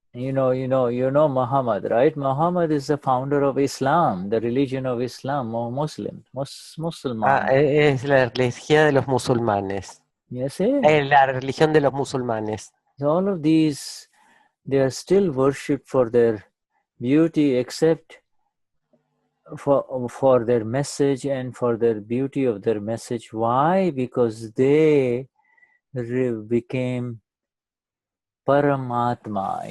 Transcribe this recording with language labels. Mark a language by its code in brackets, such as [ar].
[en] You know Muhammad, right? Muhammad is the founder of Islam, the religion of Islam, or Muslim. [es] Es la religión de los musulmanes. [en] Yes, [es] la religión de los musulmanes. [en] So all of these, they are still worshipped for their beauty, except for their message and for their beauty of their message. Why? Because they became Paramatma.